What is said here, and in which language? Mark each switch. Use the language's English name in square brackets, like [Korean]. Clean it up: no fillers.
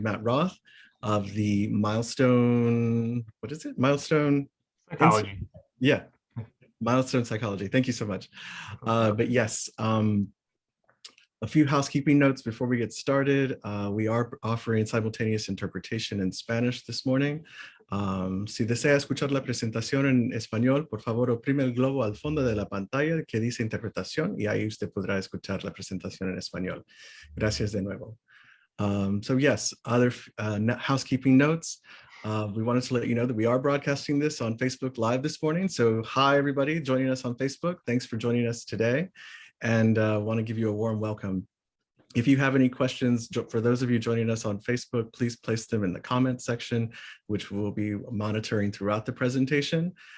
[English] Matt Roth of the Milestone, what is it? Milestone Psychology. Yeah, Milestone Psychology. Thank you so much. But yes, a few housekeeping notes before we get started. We are offering simultaneous interpretation in Spanish this morning. [Spanish] Si desea escuchar la presentación en español, por favor oprime el globo al fondo de la pantalla que dice interpretación y ahí usted podrá escuchar la presentación en español. Gracias de nuevo. [English] So yes, other housekeeping notes. We wanted to let you know that we are broadcasting this on Facebook Live this morning. So hi, everybody joining us on Facebook. Thanks for joining us today. And want to give you a warm welcome. If you have any questions, for those of you joining us on Facebook, please place them in the comment section, which we'll be monitoring throughout the presentation.